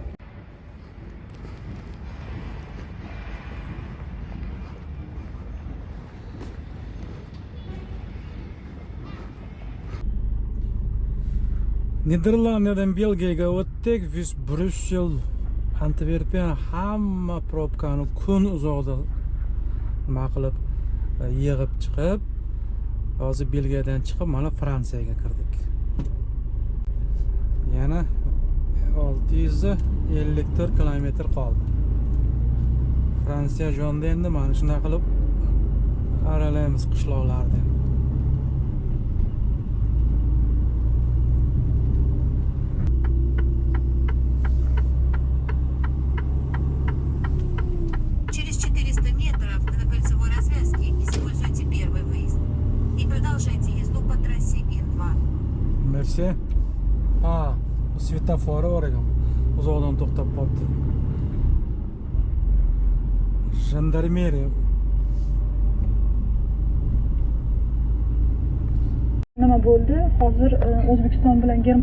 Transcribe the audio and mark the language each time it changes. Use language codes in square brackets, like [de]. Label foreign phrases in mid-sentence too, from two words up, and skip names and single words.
[uz] Niderlandiyadan Belgiyaga o'tdik, Bryussel, Antwerpen hamma probkani kun uzoqda nima qilib yig'ib chiqib, hozir Belgiyadan chiqib mana Fransiyaga kirdik. Yana 654 kilometr qoldi. Fransiya jonda endi mana shunday qilib Aralaymiz qishloqlarni. [ru] Через 400 метров на кольцевой развязке используйте первый выезд. И продолжайте езду по трассе Н2. [uz] Merci. Ha, svetofori bor ekan. Uzoqdan to'xtab qoldi. Jandarmeriya. Nima bo'ldi? Hozir O'zbekiston bilan